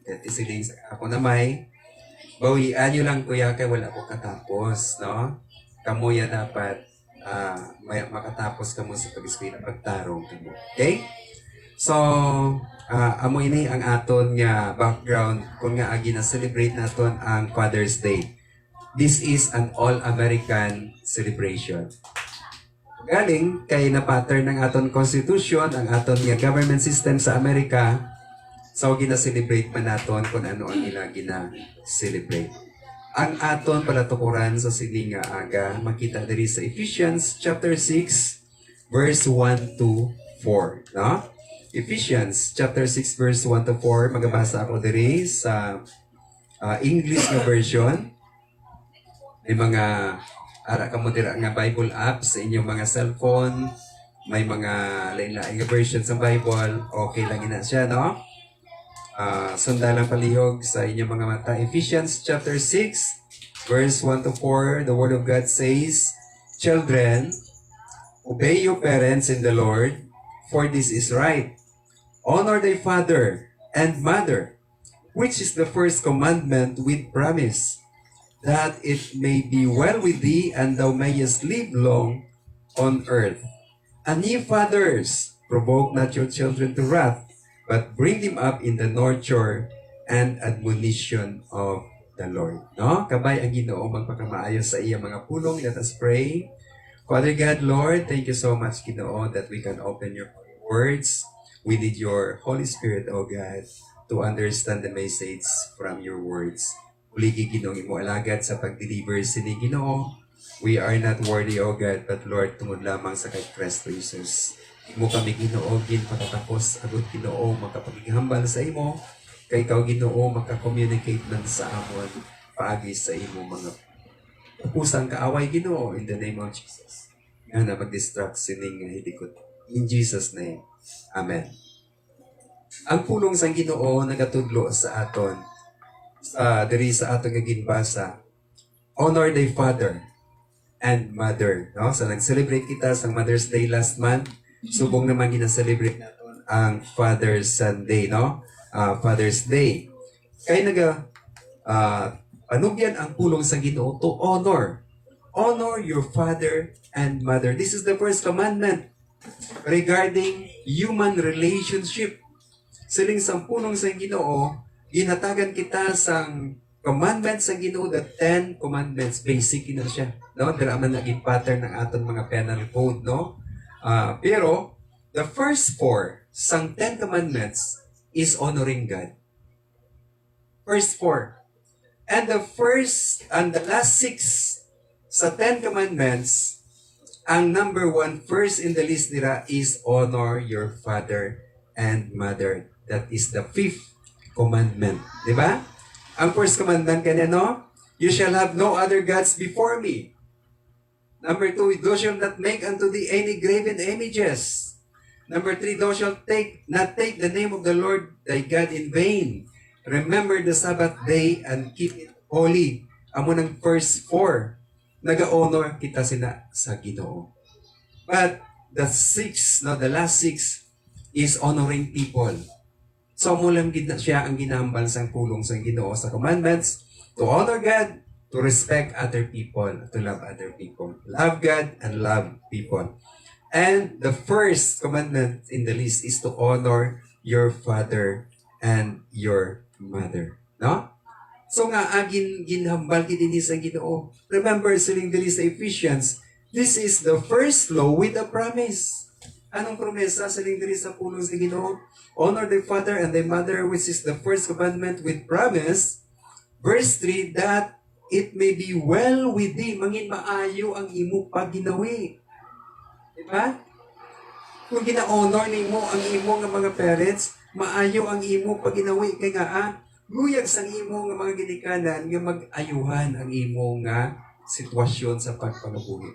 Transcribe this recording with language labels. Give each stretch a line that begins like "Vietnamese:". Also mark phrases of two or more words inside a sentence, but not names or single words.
Hiligaynon: At isiling sa ako na may, bawian nyo lang kuya kay wala ko katapos, no? Kamu dapat makatapos kamo sa pag-eskwela, pagtarong kamo. Okay? So, amo ini ang aton nga background kung nga agi na celebrate naton ang Father's Day.
English: This is an all-American celebration.
Hiligaynon: galing kay na pattern ng aton constitution, ang aton nga
English: government system
Hiligaynon: sa Amerika, so gina-celebrate man naton kung ano ang ila gina-celebrate. Ang aton palatukuran sa sining nga aga, makita diri sa Ephesians chapter 6, verse 1 to 4. No? Ephesians chapter 6, verse 1 to 4. Magabasa ako diri sa English na version. May mga ara ka mo dira nga
English: Bible apps
Hiligaynon: sa inyong mga cellphone, may mga lain-lain nga version sa Bible, okay lang ina siya, no? Sundalang palihog sa inyong mga mata.
English: Ephesians chapter 6, verse 1 to 4, the Word of God says, "Children, obey your parents in the Lord, for this is right. Honor thy father and mother, which is the first commandment with promise, that it may be well with thee, and thou mayest live long on earth. And ye fathers, provoke not your children to wrath, but bring them up in the nurture and admonition of the Lord." No?
Hiligaynon: Kabay ang Ginoo magpakamaayo sa iya mga pulong.
English: Let us pray. Father God, Lord, thank you so much, Ginoo, that we can open your words. We need your Holy Spirit, O God, to understand the message from your words.
Hiligaynon: Uligi Ginoong imo alagad sa pag-deliver sini Ginoo.
English: We are not worthy, O God, but Lord,
Hiligaynon: tungod lamang sa kay Kristo Jesus. Imo kami Ginoo, gin patatapos, agud Ginoo, makapaghambal sa imo. Kay ikaw Ginoo, maka-communicate man sa amon, paagi sa imo mga pusang kaaway Ginoo,
English: in the name of Jesus.
Hiligaynon: Nga na mag-distract sining nga hidikot.
English: In Jesus' name,
Hiligaynon: Amen. Ang pulong sang Ginoo nagatudlo sa aton, diri sa aton nga ginbasa,
English: honor thy father and mother. No?
Hiligaynon: So nag-celebrate kita sa Mother's Day
English: last month.
Hiligaynon: Subong naman gina-celebrate natin ang Father's Sunday, no? Father's Day. Kaya panugyan ang pulong sa Ginoo
English: to honor. Honor your father and mother. This is the first commandment regarding human relationship.
Hiligaynon: Siling sa pulong sa Ginoo, ginatagan kita sang commandments sa Ginoo,
English: the 10 commandments.
Hiligaynon: Basic na siya. No? Dira man naging pattern ng aton mga
English: penal code,
Hiligaynon: no? Pero,
English: the first 4 sang 10 commandments is honoring God. First 4. And the last 6 sa 10 commandments, ang number 1 first in the list nila is honor your father and mother. That is the 5th commandment.
Hiligaynon: Di ba? Ang
English: first commandment
Hiligaynon: kanino?
English: You shall have no other gods before me. Number 2, thou shalt not make unto thee any graven images. Number 3, thou shalt not take the name of the Lord thy God in vain. Remember the Sabbath day and keep it holy.
Hiligaynon: Amo ng first 4. Naga-honor kita sila sa Ginoo.
English: But the last 6 is honoring people. So
Hiligaynon: mo lang siya ang ginambal sang pulong sang Ginoo sa
English: commandments to honor God, to respect other people, to love other people. Love God and love people. And the first commandment in the list is to honor your father and your mother. No?
Hiligaynon: So nga, ginhambal kinini sa Ginoo.
English: Remember,
Hiligaynon: siling dili sa
English: Ephesians, this is the first law with a promise.
Hiligaynon: Anong promesa siling dili sa pulong sa Ginoo?
English: Honor thy father and thy mother, which is the first commandment with promise. Verse 3, that it may be well with thee,
Hiligaynon: mangin maayo ang imo pagginawi. Diba? Kung gina-honor nimo ang imo nga mga parents, maayo ang imo pagginawi. Kaya nga, luyag sa imo nga mga ginikanan nga mag-ayuhan ang imo nga sitwasyon sa pagpangabuhi.